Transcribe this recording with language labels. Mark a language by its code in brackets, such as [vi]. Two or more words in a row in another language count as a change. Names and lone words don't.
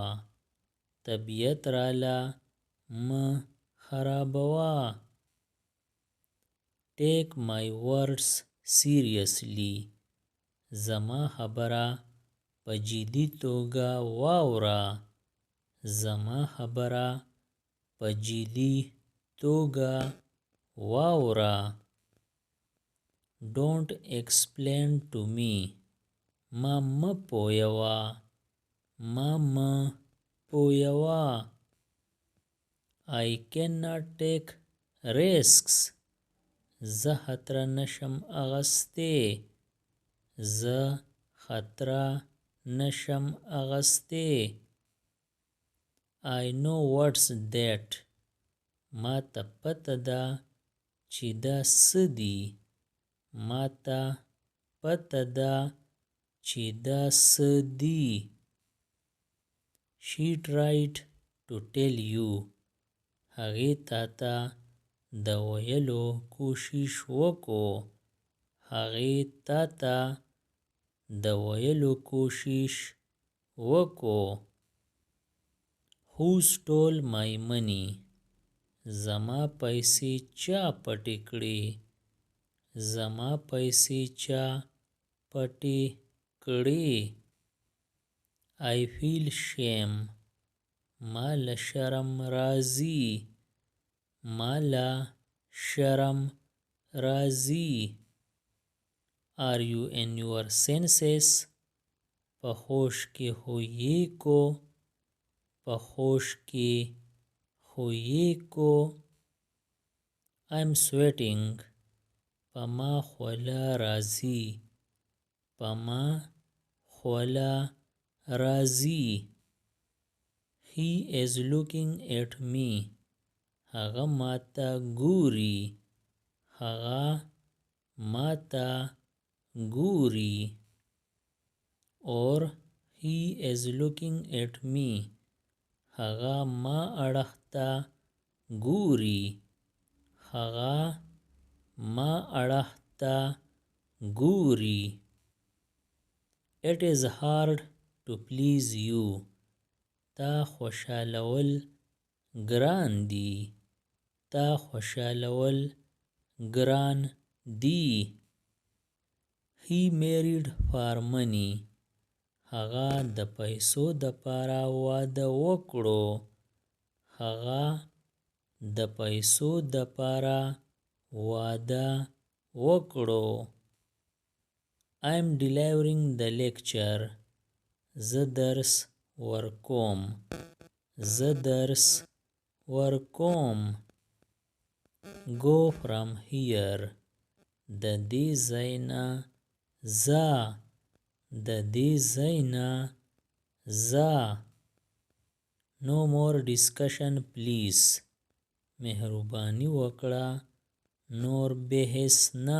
[ps] طبیعت راله مه خرابوه. [en] Take my words seriously. [ps] زما خبره په جدي توګه واوره. زما خبره په جدي توګه واوره. [en] Don't explain to me. [ps] ما مه پویوه. ما مه پویوه. [en] I cannot take risks. [ps] زه خطر نشم اغستی. زه خطر نشم اغستی. [en] I know what's that. [ps] ما ته پته ده چې دا څه دي. ما ته پته ده چې دا څه دي. [en] She tried to tell you. [ps] هغې تا ته د ویلو کوشش وکړو. هغې تا ته د ویلو کوشش وکړو. [en] Who stole my money? [ps] زما پیسې چا پټې کړې. زما پیسې چا پټې کړې. [en] I feel shame. [ps] ما له شرم راځي. ما له شرم راځي. [en] Are you in your senses? [ps] په هوش کې هویې کو. په هوش کې هویې کو. [en] I'm sweating. [ps] په ما خوله راځي. په ما خوله راځي. [en] He is looking at me. [ps] هغه ما ته ګوري. هغه ما ته ګوري. [en] Or he is looking at me. [ps] هغه ما اړخ ته ګوري. هغه ما اړخ ته ګوري. [en] It is hard to please you. [ps] تا خوشالول ګران دي. تا خوشالول ګران دي. [en] He married for money. [ps] هغه د پیسو دپاره واده وکړو. هغه د پیسو دپاره واده وکړو. [en] I'm delivering the lecture. [ps] زه درس ورکوم. زه درس ورکوم. [en] Go from here. [ps] د دې ځای نه ځه. د دې ځای نه ځه. [en] No more discussion please. [ps] مهرباني وکړه نور بحث نه.